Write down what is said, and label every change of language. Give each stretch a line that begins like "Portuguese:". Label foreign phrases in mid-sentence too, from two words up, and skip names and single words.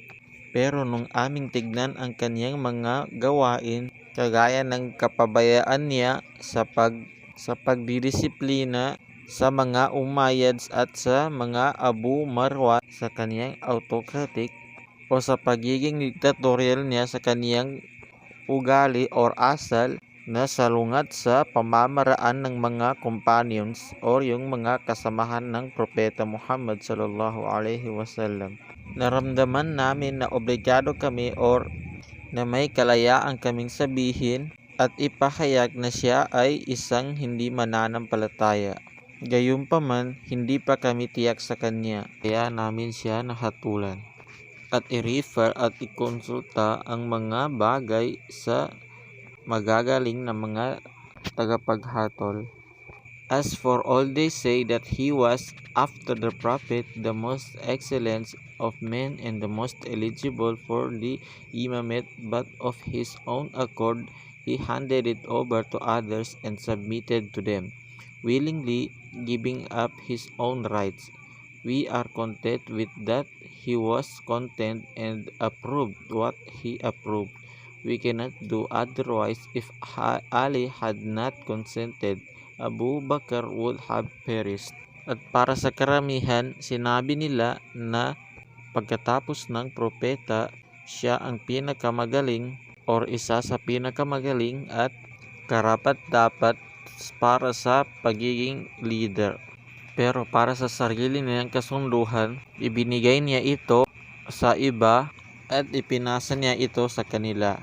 Filipino: Pero nung aming tignan ang kaniyang mga gawain, kagaya ng kapabayaan niya sa pagdidisiplina sa mga Umayyads at sa mga Abu Marwan, sa kaniyang autocratic o sa pagiging dictatorial niya sa kaniyang ugali or asal na salungat sa pamamaraan ng mga companions o yung mga kasamahan ng Propeta Muhammad
Arabic: صلى الله عليه وسلم.
Filipino: Naramdaman namin na obligado kami or na may kalayaan kaming sabihin at ipahayag na siya ay isang hindi mananampalataya. Gayunpaman, hindi pa kami tiyak sa kanya, kaya namin siya nahatulan at i-refer at ikonsulta ang mga bagay sa magagaling na mga tagapaghatol.
English: As for all they say that he was, after the Prophet, the most excellent of men and the most eligible for the imamate, but of his own accord he handed it over to others and submitted to them, willingly giving up his own rights. We are content with that he was content and approved what he approved. We cannot do otherwise. If Ali had not consented, Abu Bakr would have perished.
Filipino: At para sa karamihan, sinabi nila na pagkatapos ng propeta, siya ang pinakamagaling or isa sa pinakamagaling at karapat-dapat para sa pagiging leader. Pero para sa sarili niyang kasunduhan, ibinigay niya ito sa iba at ipinasa niya ito sa kanila.